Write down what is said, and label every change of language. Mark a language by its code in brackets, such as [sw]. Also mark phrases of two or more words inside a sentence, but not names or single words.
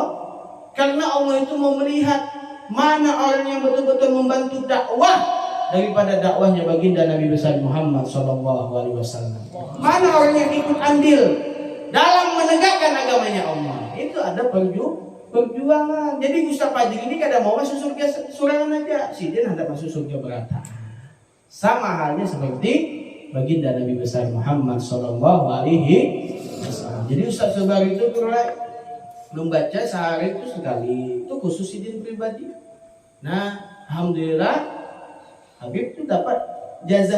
[id] Karena Allah itu mau melihat mana orang yang betul-betul membantu dakwah daripada dakwahnya baginda Nabi besar Muhammad SAW. Mana orang yang ikut andil dalam menegakkan agamanya Allah. Itu ada perjuangan. Jadi Ustaz Fajri ini [bjn] kada mau masuk surga surangan aja. Sidin hendak masuk surga berata. [id] Sama halnya seperti baginda Nabi besar Muhammad SAW. Jadi Ustaz Sobar itu mulai membaca sehari itu sekali. Itu khusus Sidin pribadi. Nah, alhamdulillah Habib itu dapat jazah.